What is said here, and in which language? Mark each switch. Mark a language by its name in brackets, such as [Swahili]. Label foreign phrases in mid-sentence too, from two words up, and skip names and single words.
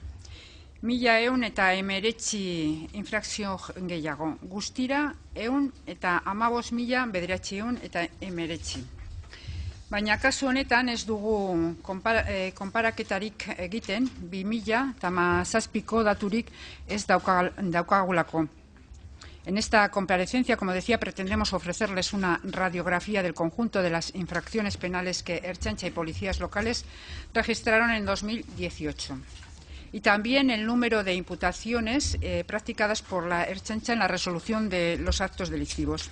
[Basque] 1.100 eta 19 infrakzio gehiago. Guztira, 100 eta 15.900 eta 19. Baina kasu honetan ez dugu konparaketarik egiten, 2017ko daturik ez daukagulako. [Spanish] En esta comparecencia, como decía, pretendemos ofrecerles una radiografía del conjunto de las infracciones penales que Ertzaintza y policías locales registraron en 2018. Y también el número de imputaciones practicadas por la Ertzaintza en la resolución de los actos delictivos.